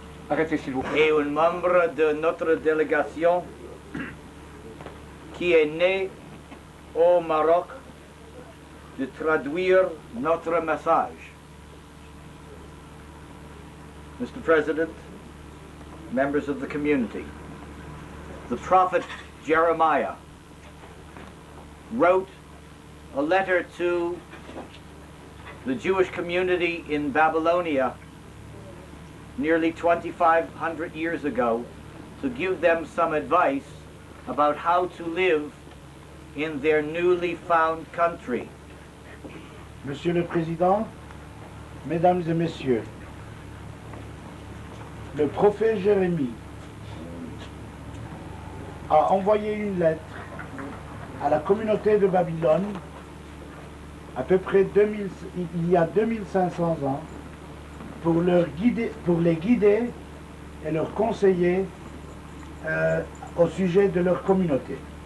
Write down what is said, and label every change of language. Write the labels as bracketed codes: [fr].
[fr] Arrêtez s'il vous plaît. et un membre de notre délégation qui est né au Maroc de traduire notre message. [en] Mr. President, members of the community, the prophet Jeremiah wrote a letter to the Jewish community in Babylonia nearly 2,500 years ago to give them some advice about how to live in their newly found country. [fr] Monsieur le Président, Mesdames et Messieurs, le prophète Jérémie a envoyé une lettre à la communauté de Babylone à peu près il y a 2500 ans pour les guider et leur conseiller au sujet de leur communauté.